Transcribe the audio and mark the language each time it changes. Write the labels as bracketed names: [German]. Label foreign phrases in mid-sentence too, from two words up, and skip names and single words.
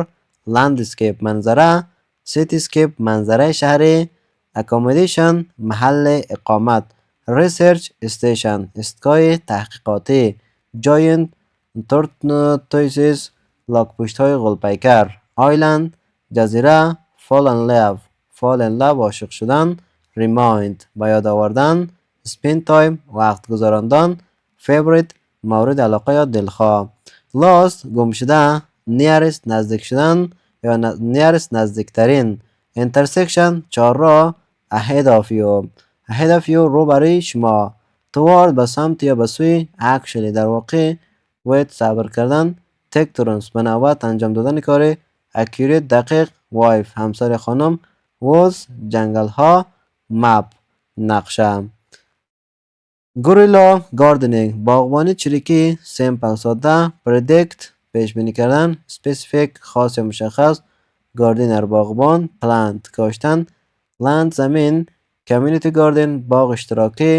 [Persian] landscape منظره. cityscape منظره شهری. accommodation محل اقامت. [English] research station [Persian] ایستگاه تحقیقاتی [English] giant tortoises [Persian] لاک‌پشت های غول‌پیکر island جزیره [English] fall in love [Persian] عاشق شدن remind به یاد آوردن [English] spend time [Persian] وقت گذراندن favorite مورد علاقه یا دلخواه lost گم شده nearest نزدیک شدن یا nearest نزدیکترین intersection چهارراه [English] ahead of you [Persian] روبروی شما toward به سمت یا به سوی actually در واقع wait صبر کردن [English] take turns [Persian] به نوبت انجام دادن کار accurate دقیق wife همسر خانم was جنگل ها map نقشه [English] guerrilla gardening [Persian] باغبانی چریکی سیمپل ساده predict پیش بینی کردن specific خاص یا مشخص گاردینر باغبان پلانت کاشتن لند زمین [English] community garden [Persian] باغ اشتراکی